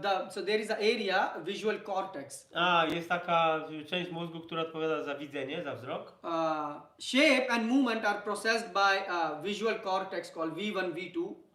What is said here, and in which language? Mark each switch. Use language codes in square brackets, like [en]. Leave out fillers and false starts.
[en] So there is an area, visual cortex. [pl] Jest taka część mózgu, która odpowiada za widzenie, za wzrok. [en] Shape and movement are processed by visual cortex called V1, V2.